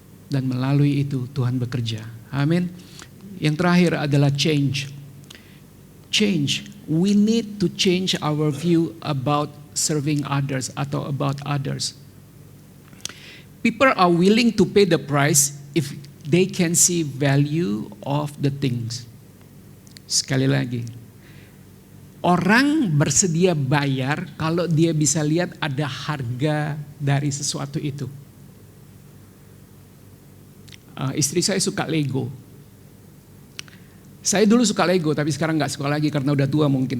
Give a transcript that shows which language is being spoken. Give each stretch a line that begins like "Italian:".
Indonesian: Dan melalui itu Tuhan bekerja. Amin. Yang terakhir adalah change.
English: Change. We need to change our view about serving others atau about others. People are willing to pay the price if they can see value of the things.
Indonesian: Sekali lagi. Orang bersedia bayar kalau dia bisa lihat ada harga dari sesuatu itu. Istri saya suka Lego. Saya dulu suka Lego, tapi sekarang gak suka lagi karena udah tua mungkin.